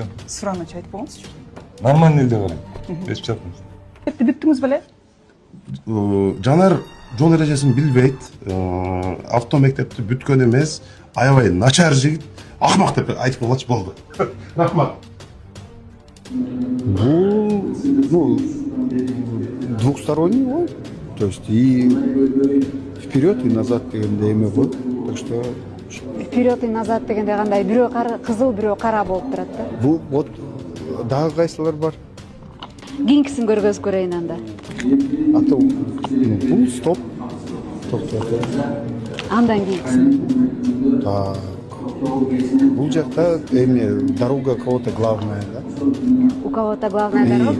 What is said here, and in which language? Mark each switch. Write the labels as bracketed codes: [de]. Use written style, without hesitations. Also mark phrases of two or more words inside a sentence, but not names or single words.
[ky] Сураныч айтып коюңузчу. Нормальный эле карайм. Эшик жаапыңыз. Бүттүңүз беле? Жанар жол эрежесин билбейт, автомектепти бүткөн эмес, аябай начар жигит, акмак деп айтып койгочу болду. Рахмат. [ru] Ну, двухсторонний ой, то есть и вперед и назад [ky] дегенде эме го, [ru] так что вперед и назад [ky] дегенде кандай, бирөө кызыл, бирөө кара болуп турат да. бул вот дагы кайсылар бар? Кийинкисин көргөзүп көрөйүн анда. Ата бул стоп. Токтоту. Андан кийинкисин. [ru] Так. [ky] Бул жакта эме [ru] дорога кого-то главная, да? У кого-то главная дорога?